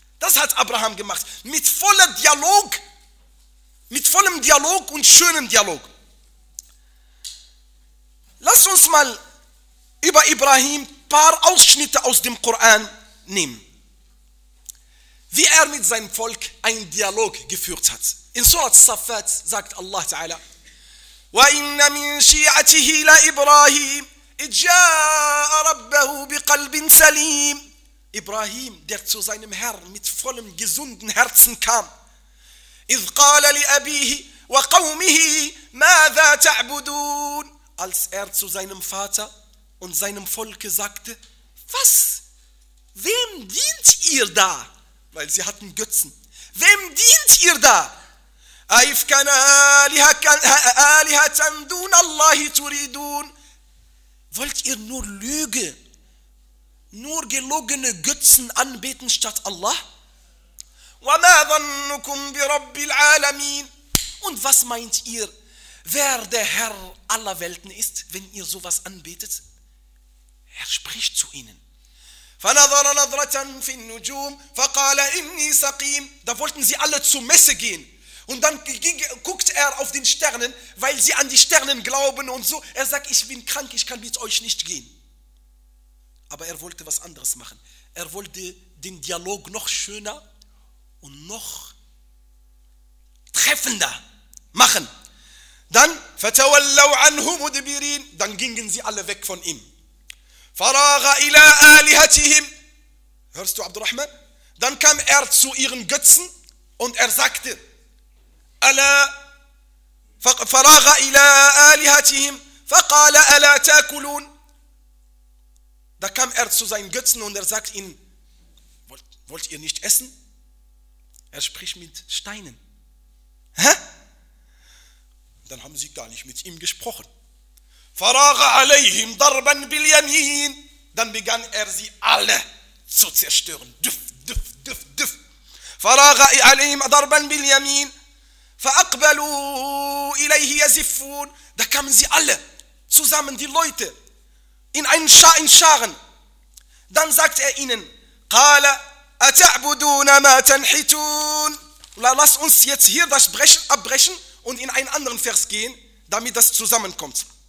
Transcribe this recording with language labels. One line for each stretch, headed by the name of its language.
German: Das hat Abraham gemacht, mit vollem Dialog, mit vollem Dialog und schönem Dialog. Lasst uns mal über Ibrahim ein paar Ausschnitte aus dem Koran nehmen. Wie er mit seinem Volk einen Dialog geführt hat. In Surat Saffat sagt Allah Ta'ala,
Arabic: وإن من شيعته لإبراهيم إذ جاء ربه بقلب سليم.
German: إبراهيم der zu seinem Herrn mit vollem gesunden Herzen kam.
Arabic: إذ قال لأبيه وقومه ماذا تعبدون.
German: Als zu seinem Vater und seinem Volke sagte, was? Wem dient ihr da? Weil sie hatten Götzen. Wem dient ihr da?
Arabic: أَيْفْكَنَ آلِهَةً دُونَ اللَّهِ تُرِيدُونَ.
German: Wollt ihr nur Lüge, nur gelogene Götzen anbeten statt Allah?
Arabic: وَمَا ظَنُّكُمْ بِرَبِّ الْعَالَمِينَ.
German: Und was meint ihr, wer der Herr aller Welten ist, wenn ihr sowas anbetet? Er spricht zu ihnen.
Arabic: فَنَظَرَ نَظْرَةً فِي النُّجُومِ فَقَالَ إِنِّي سَقِيمٌ.
German: Da wollten sie alle zur Messe gehen. Und dann guckt auf den Sternen, weil sie an die Sternen glauben und so. Sagt, ich bin krank, ich kann mit euch nicht gehen. Aber wollte was anderes machen. Wollte den Dialog noch schöner und noch treffender machen.
Arabic: Dann, فَتَوَلَّوْ عَنْهُ مُدْبِرِينَ.
German: Dann gingen sie alle weg von ihm.
Arabic: فَرَاغَ إِلَىٰ آلِهَتِهِمْ.
German: Hörst du, Abdurrahman? Dann kam zu ihren Götzen und sagte,
Arabic: فراغ إلى آلهتهم فقال ألا تأكلون.
German: Da kam zu seinen Götzen und sagt ihnen, wollt ihr nicht essen? Spricht mit Steinen. Hä? Dann haben sie gar nicht mit ihm gesprochen.
Arabic: فراغ عليهم ضربا باليمين.
German: Dann begann sie alle zu zerstören. Düff, düff, düff, düff.
Arabic: فراغ عليهم ضربا باليمين. فأقبلوا إليه يزفون.
German: Da kamen sie alle zusammen, die Leute, in Scharen. Dann sagt ihnen,
Arabic: قال أتعبدون ما تنحتون.
German: Lass uns jetzt hier das Brechen abbrechen und in einen anderen Vers gehen, damit das zusammenkommt.